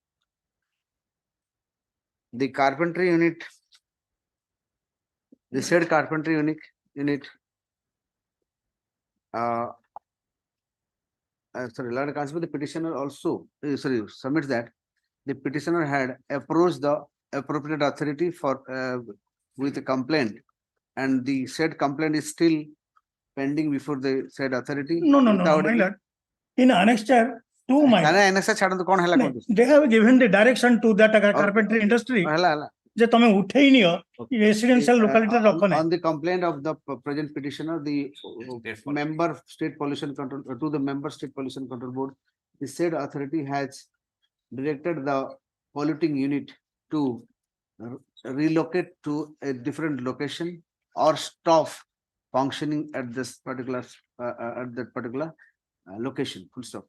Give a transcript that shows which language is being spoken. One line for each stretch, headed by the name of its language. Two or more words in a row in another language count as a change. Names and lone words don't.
English: The carpentry unit, the said carpentry unit, sorry, Lord Counsel, the petitioner also, submits that the petitioner had approached the appropriate authority for, with a complaint, and the said complaint is still pending before the said authority. No, without my any- lord. In annexure 2, my
Odia: କାହିଁକି
English: lord,
Odia: ନା NSA ଛାଡ଼ନ୍ତୁ କଣ ହେଲା କୁହନ୍ତୁ?
English: they have given the direction to that carpentry industry
Odia: ହେଲା ହେଲା. ଯେ ତମେ ଉଠେଇ ନିଅ
English: residential locality
Odia: ରେ ରଖ ନାହିଁ।
English: On the complaint of the present petitioner, the member state pollution control, to the member state pollution control board, the said authority has directed the polluting unit to relocate to a different location or stop functioning at this particular, at that particular location, full stop.